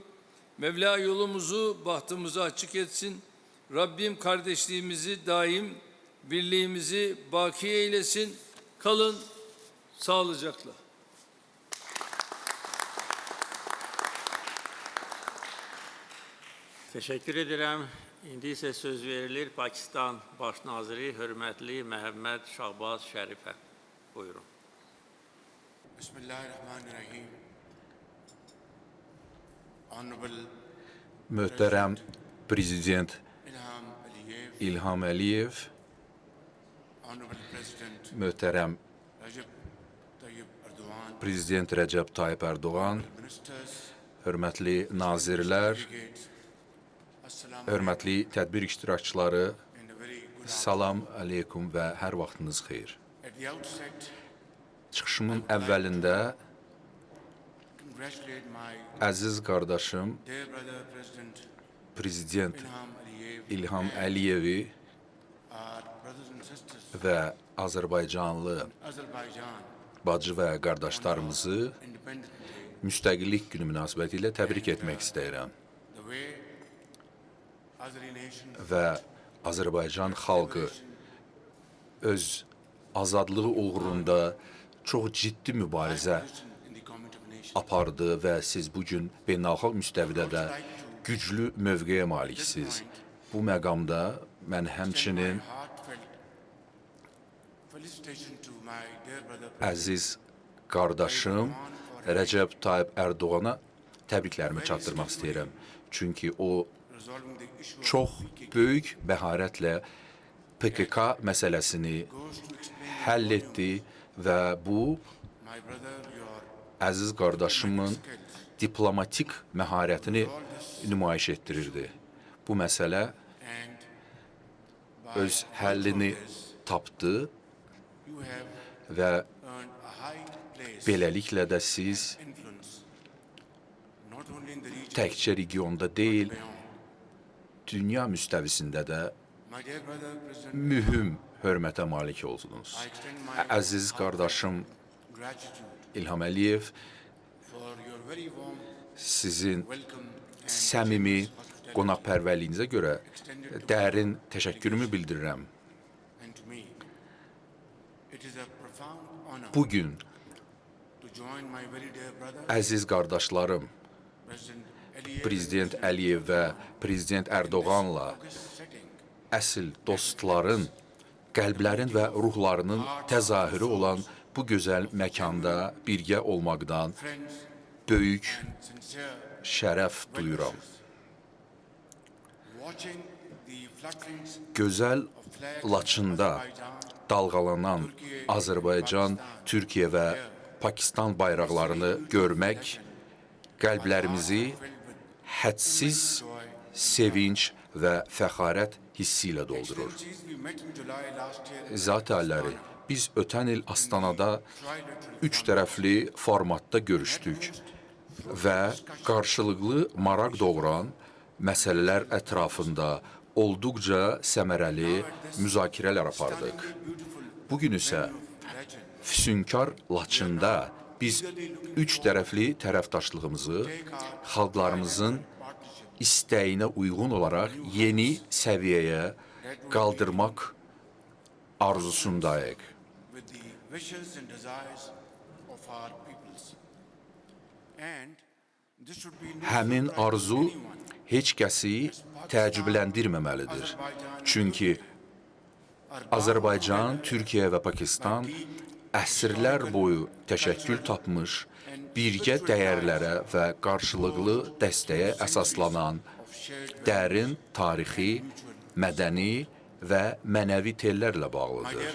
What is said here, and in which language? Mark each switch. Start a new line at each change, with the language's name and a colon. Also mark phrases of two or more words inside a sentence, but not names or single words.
Turkish: Mevla yolumuzu, bahtımızı açık etsin. Rabbim kardeşliğimizi daim, birliğimizi baki eylesin. Kalın sağlıcakla. Teşekkür ederim.
Azerbaijani: İndi isə söz verilir Pakistan Baş Naziri Hörmətli Məhəmməd Şahbaz Şərifə. Buyurun. Bismillahirrahmanirrahim.
English: Honorable
Azerbaijani: Möhtərəm Prezident İlham Aliyev, İlham Əliyev,
English: Honorable President
Azerbaijani: möhtərəm Recep Tayyip Erdogan, Prezident Rəcəb Tayyip Ərdoğan,
English: Ministers,
Azerbaijani: hörmətli nazirlər,
English: Delegates, Assalamu
Azerbaijani: hörmətli tədbir iştirakçıları,
English: and a very good
Azerbaijani: salam aleykum və hər vaxtınız xeyir.
English: At the outset,
Azerbaijani: Çıxışımın əvvəlində
English: congratulate my
Azerbaijani: əziz qardaşım
English: dear brother President
Azerbaijani: Prezident İlham Aliyev, İlham Əliyevi
English: our brothers and sisters,
Azerbaijani: və Azərbaycanlı Azerbaijan, bacı və qardaşlarımızı
English: Independence Day,
Azerbaijani: Müstəqillik Günü münasibətilə təbrik etmək istəyirəm
English: the way Azeri nation
Azerbaijani: və Azərbaycan xalqı öz azadlığı uğrunda çox ciddi mübarizə
English: in the Committee of Nations.
Azerbaijani: apardı və siz bugün beynəlxalq müstəvidə də güclü mövqeyə maliksiniz. Bu məqamda mən həmçinin
English: My heartfelt felicitation to my dear brother President
Azerbaijani: əziz qardaşım Rəcəb Tayyip Ərdoğana təbriklərimi çatdırmaq istəyirəm. Çünki o
English: resolving the issue
Azerbaijani: çox böyük məharətlə PKK məsələsini
English: goes to explain
Azerbaijani: həll etdi və bu
English: my brother your
Azerbaijani: əziz qardaşımın
English: skills.
Azerbaijani: diplomatik məharətini nümayiş etdirirdi. Bu məsələ
English: And by
Azerbaijani: öz həllini tapdı
English: you have
Azerbaijani: və
English: earned a high place
Azerbaijani: beləliklə də siz
English: influence not only in the region
Azerbaijani: təkcə regionda deyil,
English: beyond.
Azerbaijani: dünya müstəvisində də
English: My dear brother President,
Azerbaijani: mühüm hörmətə malik oldunuz.
English: I extend my
Azerbaijani: Əziz qardaşım
English: gratitude
Azerbaijani: İlham Əliyev,
English: for your very warm
Azerbaijani: sizin
English: welcome and
Azerbaijani: səmimi
English: hospitality.
Azerbaijani: qonaqpərvərliyinizə görə dərin təşəkkürümü bildirirəm.
English: And to me, it is a profound honor
Azerbaijani: Bu gün
English: to join my very dear brother,
Azerbaijani: əziz qardaşlarım
English: President Aliyev,
Azerbaijani: Prezident Əliyev və Prezident Ərdoğanla
English: August setting,
Azerbaijani: əsl dostların, qəlblərin və ruhlarının təzahürü olan bu gözəl məkanda birgə olmaqdan
English: friends
Azerbaijani: böyük
English: and sincere
Azerbaijani: şərəf duyuram.
English: watching the flutterings
Azerbaijani: Gözəl
English: of flags
Azerbaijani: Laçında
English: of Azerbaijan,
Azerbaijani: dalğalanan Azərbaycan, Türkiyə və Pakistan bayraqlarını görmək qəlblərimizi hədsiz sevinç və fəxarət hissi ilə doldurur.
English: Excellencies, we met in July last year
Azerbaijani: Zat əlləri, biz ötən il Astanada
English: trilateral
Azerbaijani: 3 tərəfli formatda görüşdük və qarşılıqlı maraq doğuran məsələlər ətrafında olduqca səmərəli müzakirələr apardıq. Bugün isə
English: legend.
Azerbaijani: Füsunkar Laçında biz 3 tərəfli tərəfdaşlığımızı xalqlarımızın istəyinə uyğun olaraq yeni səviyyəyə qaldırmaq arzusundayıq.
English: With the wishes and desires of our peoples. And this should be no
Azerbaijani: Həmin
English: surprise to
Azerbaijani: arzu
English: anyone.
Azerbaijani: heç kəsi təəccübləndirməməlidir. Çünki Azərbaycan, Türkiyə və Pakistan əsrlər boyu təşəkkül tapmış, birgə dəyərlərə və qarşılıqlı dəstəyə əsaslanan dərin tarixi, mədəni və mənəvi tellərlə bağlıdır.